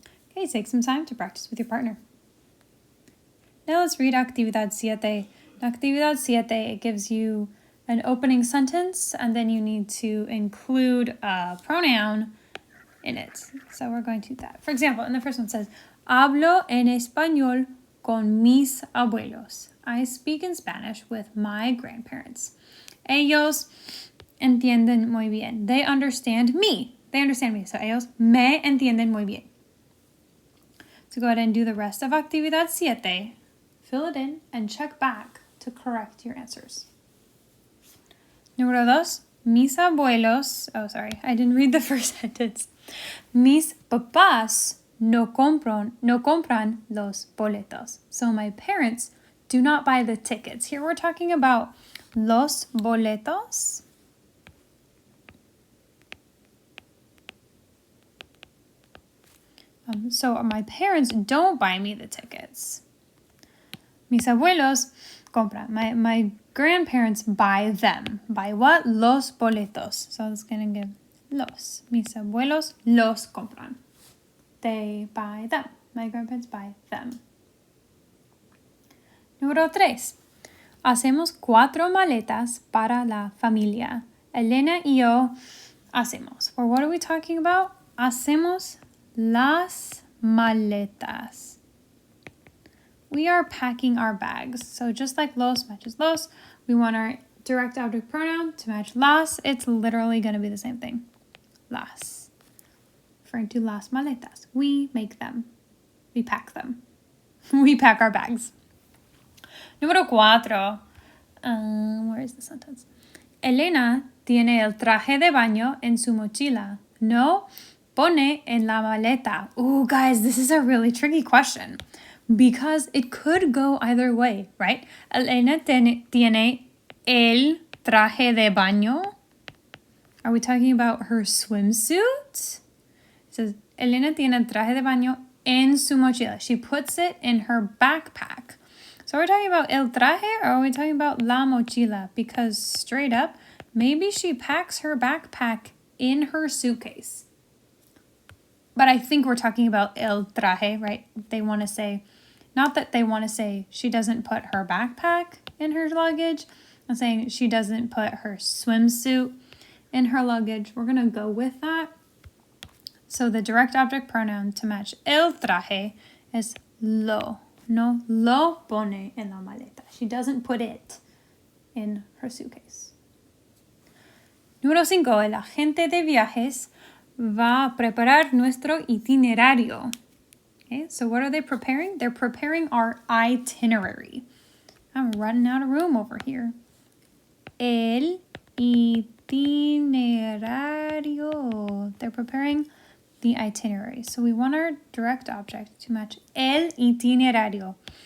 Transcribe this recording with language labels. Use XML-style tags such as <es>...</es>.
<en>Okay, take some time to practice with your partner. Now let's read Actividad 7. Actividad 7, it gives you an opening sentence, and then you need to include a pronoun in it. So we're going to do that. For example, in the first one says,</en> <es>hablo en español con mis abuelos.</es> <en>I speak in Spanish with my grandparents.</en> <es>Ellos entienden muy bien.</es> <en>They understand me.</en> <es>So ellos me entienden muy bien.</es> <en>So go ahead and do the rest of Actividad 7. Fill it in and check back to correct your answers. Número 2.</en> <es>Mis abuelos.</es> <en>Oh, sorry. I didn't read the first sentence.</en> <es>Mis papás no compran los boletos.</es> <en>So my parents do not buy the tickets. Here we're talking about los boletos. So my parents don't buy me the tickets.</en> <es>Mis abuelos compran.</es> <en>My grandparents buy them. Buy what? Los boletos. So it's going to give los.</en> <es>Mis abuelos los compran.</es> <en>They buy them. My grandparents buy them.</en> <es>Número 3. Hacemos 4 maletas para la familia. Elena y yo hacemos.</es> <en>Or what are we talking about?</en> <es>Hacemos las maletas.</es> <en>We are packing our bags. So just like los matches los, we want our direct object pronoun to match las. It's literally going to be the same thing. Las. Referring to las maletas. We make them. We pack them. We pack our bags. Número 4. Where is the sentence?</en> <es>Elena tiene el traje de baño en su mochila. No pone en la maleta.</es> <en>Ooh, guys, this is a really tricky question because it could go either way, right?</en> <es>Elena tiene el traje de baño.</es> <en>Are we talking about her swimsuit? It says,</en> <es>Elena tiene el traje de baño en su mochila.</es> <en>She puts it in her backpack. So are we talking about el traje or are we talking about la mochila? Because straight up, maybe she packs her backpack in her suitcase. But I think we're talking about el traje, right? They want to say, not that they want to say she doesn't put her backpack in her luggage. I'm saying she doesn't put her swimsuit in her luggage. We're going to go with that. So the direct object pronoun to match el traje is lo.</en> <es>No lo pone en la maleta.</es> <en>She doesn't put it in her suitcase.</en> <es>Número 5. El agente de viajes va a preparar nuestro itinerario.</es> <en>Okay, so what are they preparing? They're preparing our itinerary. I'm running out of room over here. El itinerario. They're preparing the itinerary. So we want our direct object to match el itinerario.</en>